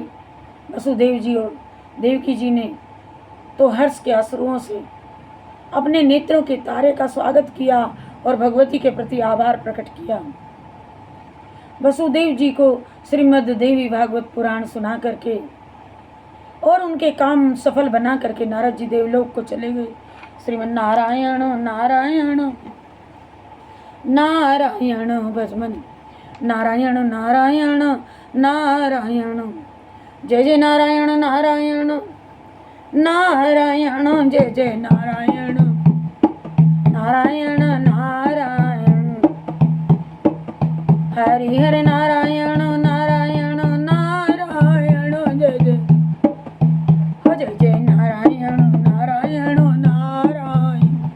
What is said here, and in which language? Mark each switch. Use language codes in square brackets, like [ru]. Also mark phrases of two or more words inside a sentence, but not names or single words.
[hi] वसुदेव जी और देवकी जी ने तो हर्ष के अश्रुओं से अपने नेत्रों के तारे का स्वागत किया और भगवती के प्रति आभार प्रकट किया। वसुदेव जी को श्रीमद् देवी भागवत पुराण सुना करके और उनके काम सफल बना करके नारद जी देवलोक को चले गए। श्रीमन नारायण नारायण नारायण भजमन नारायण नारायण नारायण जय जय नारायण नारायण नारायण जय जय नारायण नारायण नारायण हरि हरि नारायण नारायण नारायण जय जय हो जय जय नारायण नारायण नारायण